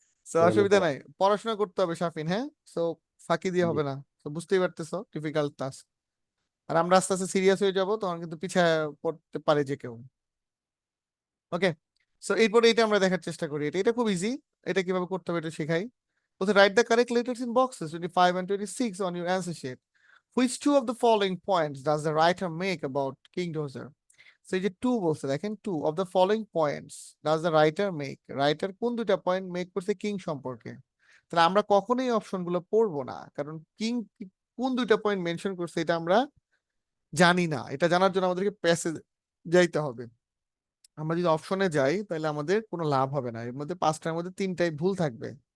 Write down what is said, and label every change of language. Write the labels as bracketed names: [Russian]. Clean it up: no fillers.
[Bangla] So অসুবিধা নাই, পড়াশোনা করতে হবে শাফিন, হ্যাঁ। সো ফাঁকি দিয়ে হবে না, তো বুঝতেই পারতেছো ডিফিকাল্ট টাস্ক। আর আমরা আস্তে আস্তে সিরিয়াস হয়ে যাব, তখন কিন্তু পিছায় পড়তে পারে যে কেউ। ওকে, সো এরপরে এটা আমরা দেখার চেষ্টা করি, এটা খুব ইজি। এটা কিভাবে করতে হবে এটা শেখাই। [English] বলতে write the correct letters in boxes 25 and 26 on your answer sheet. Which two of the following points does the writer make about King Dozer? [Bangla] So এই যে টু বলছে, দেখেন, [English] two of the following points does the writer make, [Bangla] writer কোন দুইটা point make করছে king সম্পর্কে। তাহলে আমরা কখনোই অপশন গুলো পড়বো না, কারণ কিং কোন দুইটা পয়েন্ট মেনশন করছে এটা আমরা জানি না। এটা জানার জন্য আমাদেরকে প্যাসেজ যাইতে হবে। আমরা যদি অপশনে যাই তাহলে আমাদের কোনো লাভ হবে না, এর মধ্যে পাঁচটার মধ্যে তিনটাই ভুল থাকবে।